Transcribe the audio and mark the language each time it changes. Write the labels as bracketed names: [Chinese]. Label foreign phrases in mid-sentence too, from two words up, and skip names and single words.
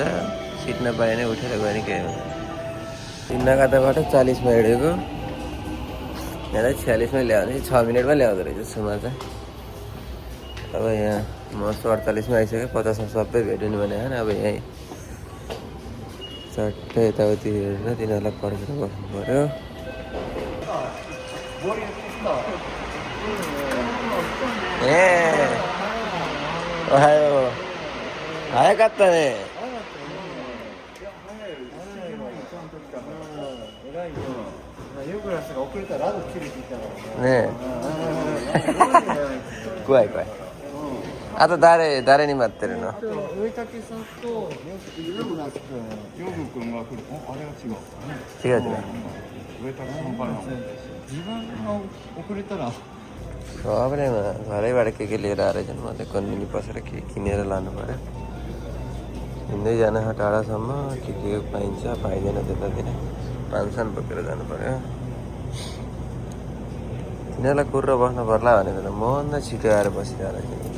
[Nepali] सिट नपाए नै उठेर गयो नि केही हुन्छ। सिन्नाकाताबाट 40 मा हिँडेको, यहाँ 46 मा ल्याउने। 6 मिनटमा ल्याउँदो रहेछ सुमा चाहिँ। अब यहाँ म 48 मा आइसकेँ। 50 मा सबै भेट्यो नि भने अब यहीँ चट्टै यताउति हेरेर तिनीहरूलाई पर्खेर बस्नु पऱ्यो। [Japanese] 早かったね。ねえ。怖い怖い。あと誰に待ってるの？上竹さんとヨグ君が来る。あれは違う。違う。上竹さんから自分が遅れたら [Nepali] सबैमा घरैबाट के लिएर आएर जानु भने कन्टिन्यू पसेर के किनेर लानु पऱ्यो। हिँड्दै जानु टाढासम्म के पाइन्छ पाइँदैन त्यतातिर पानसान बोकेर जानु पऱ्यो। तिनीहरूलाई कुरेर बस्नु पर्ला भनेर मभन्दा छिटो आएर बसिरहेको रहेछ।